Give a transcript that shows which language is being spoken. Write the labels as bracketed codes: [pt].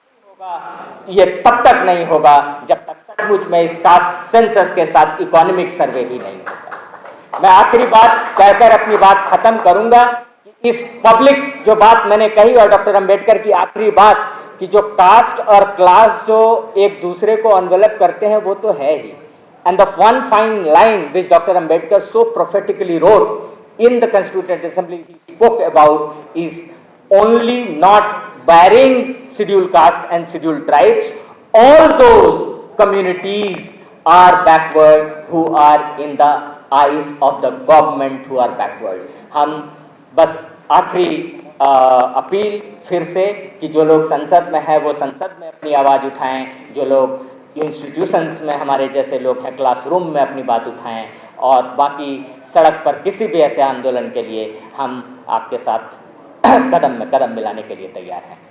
[hi] ये तब तक नहीं होगा जब तक सचमुच में इस कास्ट सेंसस के साथ इकोनॉमिक सर्वे भी नहीं होगा। मैं आखिरी बात कहकर अपनी बात खत्म करूंगा कि इस पब्लिक जो बात मैंने कही, और डॉक्टर अंबेडकर की आखिरी बात कि जो कास्ट और क्लास जो एक दूसरे को एनवेलप करते हैं वो तो है ही। [en] And the one fine line which Dr. Ambedkar so prophetically wrote in the Constituent Assembly he spoke about is only not barring scheduled caste and scheduled tribes, all those communities are backward who are in the eyes of the government who are backward. [hi] हम बस आखिरी appeal फिर से कि जो लोग संसद में है वो संसद में अपनी आवाज़ उठाएं, जो लोग इंस्टीट्यूशंस में हमारे जैसे लोग हैं क्लासरूम में अपनी बात उठाएं, और बाकी सड़क पर किसी भी ऐसे आंदोलन के लिए हम आपके साथ कदम में कदम मिलाने के लिए तैयार हैं।